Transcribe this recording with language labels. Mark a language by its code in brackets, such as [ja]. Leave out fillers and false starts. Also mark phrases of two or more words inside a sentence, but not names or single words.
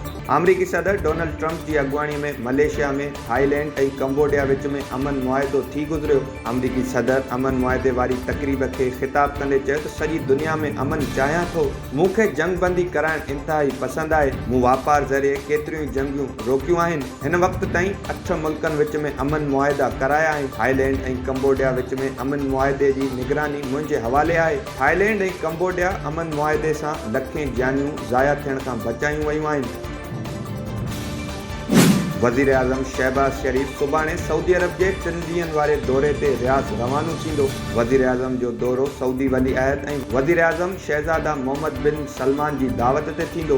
[sd] अमरीकी सदर डोनाल्ड ट्रंप की अगवानी में मलेशिया में थाईलैंड और कंबोडिया विच में अमन मुआहिदो थी गुजरियो। अमरीकी सदर अमन मुआहिदे वारी तकरीब के खिताब कंदे चयो त सॼी दुनिया में अमन चाहियां थो। मूंखे जंगबंदी कराइण इंतहाई पसंद आहे। मूं वापार ज़रिए केतिरियूं जंगियूं रोकियूं आहिनि। हिन वक़्त ताईं 8 मुल्कनि विच में अमन मुआहिदा कराया आहिनि। थाईलैंड और कंबोडिया विच में अमन मुआहिदे की निगरानी मुंहिंजे हवाले आहे। थाईलैंड और कंबोडिया अमन मुआहिदे सां लखें जानियूं ज़ाया थियण खां बचायूं वयूं आहिनि। वज़ीर आज़म शहबाज शरीफ सुभाणे सऊदी अरब के 3 ॾींहनि वारे दौरे ते रियाज़ रवानो थींदो। वज़ीर आज़म जो दौरो सऊदी वली अहद ऐं वज़ीर आज़म शहज़ादा मोहम्मद बिन सलमान की दावत ते थींदो।